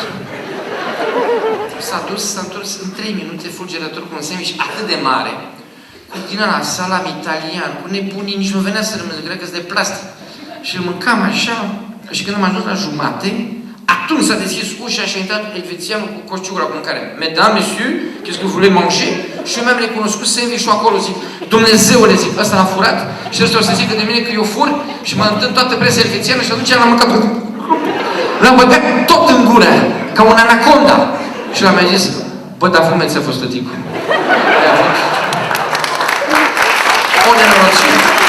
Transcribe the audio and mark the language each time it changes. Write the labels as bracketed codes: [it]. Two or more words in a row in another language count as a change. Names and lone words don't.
[ro] S-a dus, s-a întors în 3 minute fulgerător cu un sandwich atât de mare, cu din ăla salam italian, cu nebunii, nici nu venea să rămână, cred că-s de plastic. Și îl mâncam așa, și când am ajuns la jumate, atunci s-a deschis ușa și a intrat elvețianul cu coșciugura cu mâncare. [fr] Mesdames, messieurs, qu'est-ce que vous voulez manger? [ro] Și eu mi-am recunoscut sandwich-ul acolo, zic, Dumnezeule, zic, ăsta l-a furat și ăsta o să zică de mine că eu fur și mă întâln toată presa elvețiană și atunci l-am mâncat. L-am băgat tot în gură, ca un anaconda. Și l-am mai zis, bă, dar foame ți-a fost tăticul. Aia a fost o nenorocire.